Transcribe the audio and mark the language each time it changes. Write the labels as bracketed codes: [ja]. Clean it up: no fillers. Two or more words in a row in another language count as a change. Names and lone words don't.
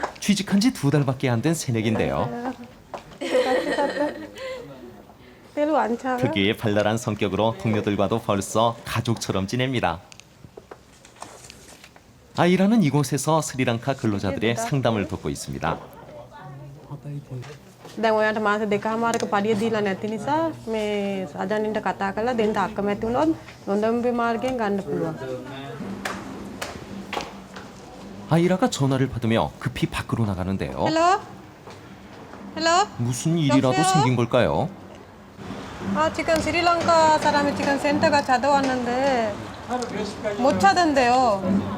[ko] 취직한 지 2달밖에 안 된 새내기인데요. 별로 안 차요? 특유의 발랄한 성격으로 동료들과도 벌써 가족처럼 지냅니다. 아이라는 이곳에서 스리랑카 근로자들의 상담을 돕고 있습니다. [si] දැන් ඔයාට මාස දෙකමාරක පඩිය දීලා නැති නිසා මේ සාජනින්ට කතා කරලා දෙන්න අකමැති වුණොත් නොදම්බි මාර්ගයෙන් ගන්න පුළුවන්. [ko] 아이라가 전화를 받으며 급히 밖으로 나가는데요. [en] Hello? Hello? [ko] 무슨 일이라도 여보세요? 생긴 걸까요? 아, 지금 스리랑카 사람이 지금 센터가 찾아왔는데 못 찾은데요.